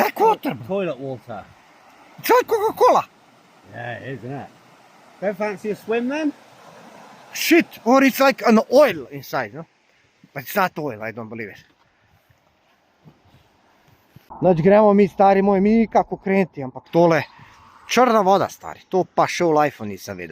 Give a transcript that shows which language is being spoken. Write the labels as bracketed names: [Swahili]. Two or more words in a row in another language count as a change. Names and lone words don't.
[Slovenian] potrebno. [English] Toilet water. It's like Coca-Cola. Yeah, it is, isn't it? Don't fancy a swim then? Shit, or it's like an oil inside, no? But it's not oil, I don't believe it. [Slovenian] Znači gremo mi, stari moj, mi nikako krenuti, ampak tole črna voda, stari, to pa še v life-u nisem videl.